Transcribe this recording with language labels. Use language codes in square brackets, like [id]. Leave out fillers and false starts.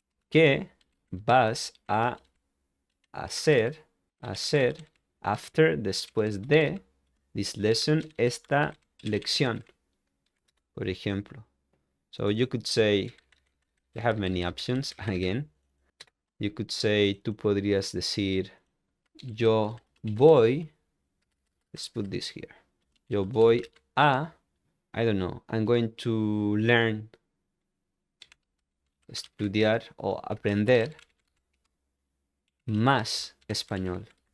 [es] ¿Qué vas a hacer [en] after, [es] después de, [en] this lesson, [es] esta lección? Por ejemplo. [en] So you could say, you have many options, again. You could say, [es] tú podrías decir, yo voy, [en] let's put this here. [es] Yo voy a, [en] I don't know, I'm going to learn, [es] estudiar o aprender más español.